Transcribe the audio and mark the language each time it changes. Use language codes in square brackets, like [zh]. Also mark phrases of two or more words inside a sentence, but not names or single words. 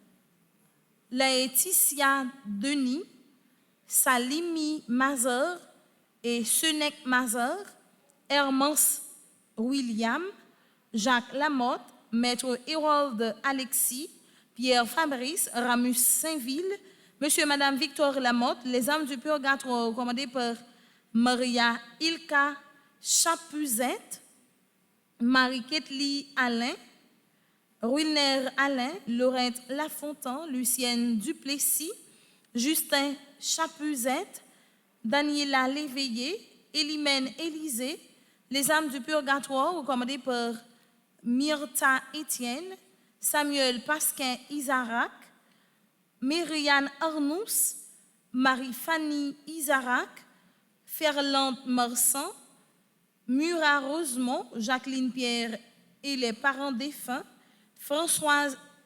[fr] Laetitia Denis, Salimi Mazar et Senek Mazar, Hermance William, Jacques Lamotte, Maître Hérold Alexis, Pierre Fabrice, Ramus Saint-Ville, Monsieur et Madame Victor Lamotte, les âmes du purgatoire recommandées par Maria Ilka Chapuzette, Marie-Ketli Alain, Ruiner Alain, Laurette Lafontaine, Lucienne Duplessis, Justin Chapuzette, Daniela Léveillé, Elimène Élisée, les âmes du purgatoire recommandées par Myrta Étienne, Samuel Pasquin Isarac, Myriane Arnous, Marie-Fanny Isarac, Ferland Marsan, Murat Rosemont, Jacqueline Pierre et les parents défunts, Françoise